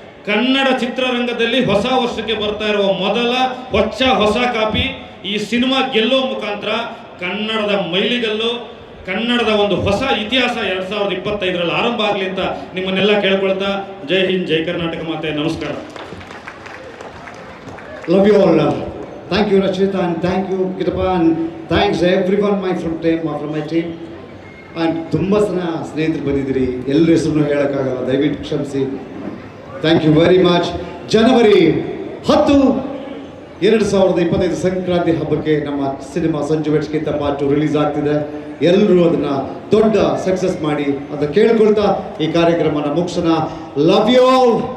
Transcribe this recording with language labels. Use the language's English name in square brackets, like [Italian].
[Kannada] ಕನ್ನಡ ಚಿತ್ರರಂಗದಲ್ಲಿ ಹೊಸ ವರ್ಷಕ್ಕೆ ಬರ್ತಾ ಇರುವ ಮೊದಲ ಹೊಸ ಕಾಪಿ ಈ ಸಿನಿಮಾ ಗೆಲ್ಲೋ ಮುಖಾಂತರ ಕನ್ನಡದ ಮೈಲಿಗಲ್ಲು, ಕನ್ನಡದ ಒಂದು ಹೊಸ ಇತಿಹಾಸ 2025ರಲ್ಲಿ ಆರಂಭ ಆಗಲಿ ಅಂತ ನಿಮ್ಮನ್ನೆಲ್ಲ ಕೇಳ್ಕೊಳ್ತಾ, ಜೈ ಹಿಂದ್, ಜೈ ಕರ್ನಾಟಕ ಮಾತೆ, ನಮಸ್ಕಾರ. [English] Love you all. Thank you Rachita and thank you Kitappa and thanks everyone from my team. [Kannada] And ತುಂಬ ಸ್ನೇಹಿತರು ಬಂದಿದ್ದೀರಿ, ಎಲ್ಲರ ಹೆಸರು ಹೇಳೋಕ್ಕಾಗಲ್ಲ, ದಯವಿಟ್ಟು ಕ್ಷಮಿಸಿ. [English] Thank you very much. [Kannada] ಜನವರಿ 10, 2025 ಸಂಕ್ರಾಂತಿ ಹಬ್ಬಕ್ಕೆ ನಮ್ಮ cinema Sanju vets Geetha part 2 release ಆಗ್ತಿದೆ. ಎಲ್ಲರೂ ಅದನ್ನು ದೊಡ್ಡ ಸಕ್ಸಸ್ ಮಾಡಿ ಅಂತ ಕೇಳ್ಕೊಳ್ತಾ ಈ ಕಾರ್ಯಕ್ರಮನ ಮುಗಿಸೋಣ. [English] Love you all.